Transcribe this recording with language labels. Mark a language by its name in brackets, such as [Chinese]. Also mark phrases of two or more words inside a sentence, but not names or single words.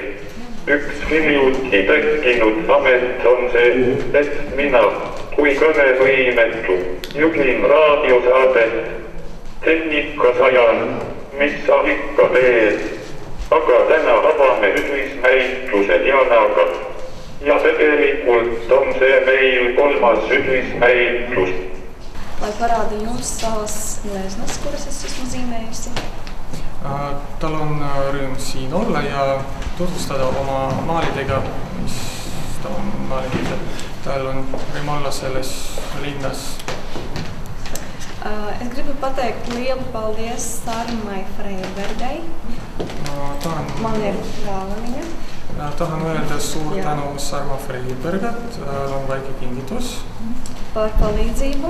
[Estonian] Üks hiljuti tekkinud amet on see, et mina kui kõnevõimetu juhin raadiosaadet Tehnikasajan, mis sa ikka teed. Aga täna avame ühisnäituse Dianaga ja tegelikult on see meil 3. ühisnäitus. [Latvian] Lai parāda jums savas gleznas, kuras es esmu zīmējusi. [Estonian] Tal on rõõm siin olla ja tutvustada oma maalidega, mis ta on maalinud. Tal on rõõm olla selles linnas. [Latvian] Es gribu pateikt lielu paldies Sarmai Freibergai. Man ir galvaniņa. [Estonian] Tahan öelda suur tänu Sarma Freibergat, on väike kingitus. [Latvian] Par palīdzību.